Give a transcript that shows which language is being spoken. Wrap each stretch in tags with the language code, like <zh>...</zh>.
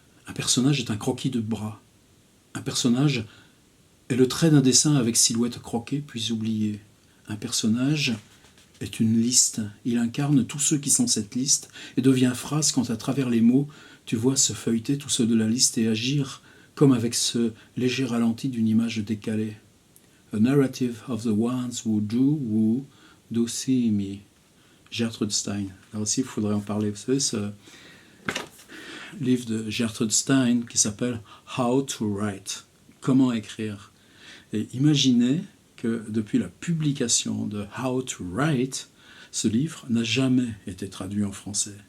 <fr>Un personnage est un croquis de bras. Un personnage est le trait d'un dessin avec silhouette croquée puis oubliée. Un personnage est une liste. Il incarne tous ceux qui sont cette liste et devient phrase quand à travers les mots, tu vois se feuilleter tous ceux de la liste et agir comme avec ce léger ralenti d'une image décalée.</fr> <en>A narrative of the ones who do see me. Gertrude Stein.</en> <fr>Là aussi, il faudrait en parler. Vous savez, ce livre de Gertrude Stein qui s'appelle How to Write. Comment écrire. Et imaginez que depuis la publication de How to Write, ce livre n'a jamais été traduit en français.</fr>